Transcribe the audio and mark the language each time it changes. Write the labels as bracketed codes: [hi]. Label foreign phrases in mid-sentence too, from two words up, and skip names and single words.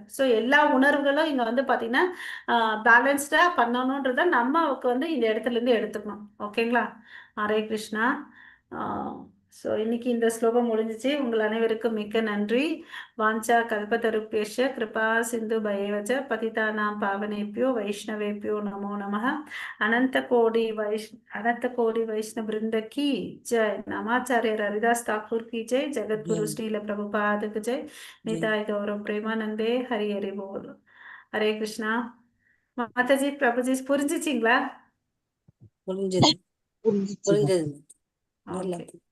[ta] சோ எல்லா உணர்வுகளும் இங்க வந்து பாத்தீங்கன்னா பேலன்ஸ்டா பண்ணணும்ன்றத நமக்கு வந்து இந்த இடத்துல இருந்து எடுத்துக்கணும். ஓகேங்களா? ஹரே கிருஷ்ணா. ஸோ இன்னைக்கு இந்த ஸ்லோகம் முடிஞ்சிச்சு. உங்கள் அனைவருக்கும் மிக்க நன்றி. [sa] वाञ्छा कल्पतरुभ्यश्च कृपा सिन्धुभ्य एव च पतितानां पावनेभ्यो वैष्णवेभ्यो नमो नमः. [hi] अनंत कोटि वैष्णव वृंद की जय. नमाचार्य हरिदास ठाकुर की जय. जगत गुरु श्रील प्रभुपाद की जय. [bn] নিতাই গৌর প্রেমানন্দে. হরি হরি বোল. हरे कृष्णा. [ta] மாதாஜி பிரபுஜி புரிஞ்சிச்சிங்களா? புரிஞ்சது. புரிஞ்சிச்சுங்க. புரிஞ்சது. நல்லா ஓகே.